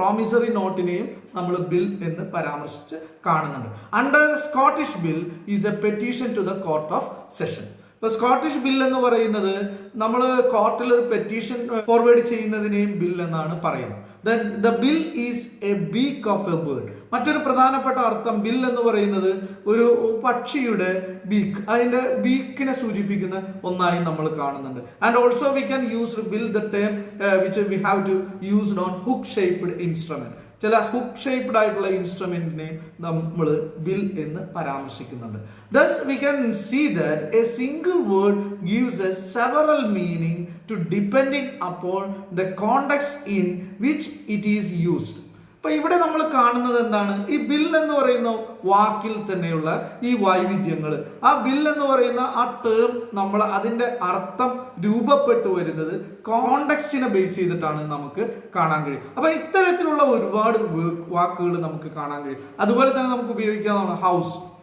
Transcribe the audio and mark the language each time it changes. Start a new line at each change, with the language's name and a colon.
Malayalam: Promissory നോട്ടിനെയും നമ്മൾ bill എന്ന് പരാമർശിച്ച് കാണുന്നുണ്ട്.
English: Under Scottish bill is a petition to the court of session.
Malayalam: ഇപ്പൊ സ്കോട്ടിഷ് ബിൽ എന്ന് പറയുന്നത് നമ്മൾ കോർട്ടിൽ ഒരു പെറ്റീഷൻ ഫോർവേഡ് ചെയ്യുന്നതിനെയും ബിൽ എന്നാണ് പറയുന്നത്.
English: Then the bill is a beak of a bird.
Malayalam: മറ്റൊരു പ്രധാനപ്പെട്ട അർത്ഥം ബിൽ എന്ന് പറയുന്നത് ഒരു പക്ഷിയുടെ ബീക്ക്, അതിന്റെ ബീക്കിനെ സൂചിപ്പിക്കുന്ന ഒന്നായി നമ്മൾ കാണുന്നുണ്ട്.
English: And also we can use bill the term which we have to use on hook shaped instrument.
Malayalam: ചില ഹുക്ക് ഷേപ്ഡ് ആയിട്ടുള്ള ഇൻസ്ട്രുമെന്റിനെയും നമ്മൾ ബിൽ എന്ന് പരാമർശിക്കുന്നുണ്ട്.
English: Thus we can see that a single word gives us several meaning to depending upon the context in which it is used.
Malayalam: അപ്പൊ ഇവിടെ നമ്മൾ കാണുന്നത് എന്താണ്? ഈ ബിൽ എന്ന് പറയുന്ന വാക്കിൽ തന്നെയുള്ള ഈ വൈവിധ്യങ്ങൾ, ആ ബിൽ എന്ന് പറയുന്ന ആ ടേം നമ്മൾ അതിന്റെ അർത്ഥം രൂപപ്പെട്ടു വരുന്നത് കോണ്ടെക്സ്റ്റിനെ ബേസ് ചെയ്തിട്ടാണ് നമുക്ക് കാണാൻ കഴിയും. അപ്പൊ ഇത്തരത്തിലുള്ള ഒരുപാട് വാക്കുകൾ നമുക്ക് കാണാൻ കഴിയും. അതുപോലെ തന്നെ നമുക്ക് ഉപയോഗിക്കാവുന്ന ഹൗസ്.